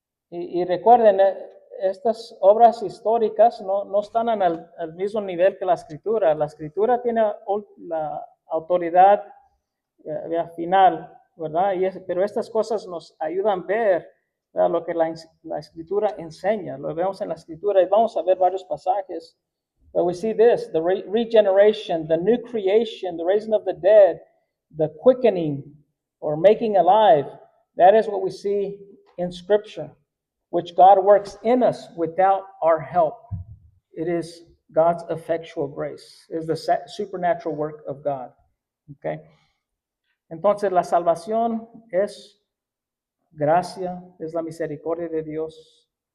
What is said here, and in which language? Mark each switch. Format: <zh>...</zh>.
<es>Y recuerden, estas obras históricas no están al mismo nivel que la Escritura. La Escritura tiene la autoridad final, ¿verdad? Pero estas cosas nos ayudan a ver, ¿verdad?, lo que la Escritura enseña. Lo vemos en la Escritura y vamos a ver varios pasajes.</es> <en>But we see this, the regeneration, the new creation, the raising of the dead, the quickening or making alive. That is what we see in Scripture, which God works in us without our help. It is God's effectual grace. It is the supernatural work of God. Okay?</en> <es>Entonces, la salvación es gracia, es la misericordia de Dios.</es>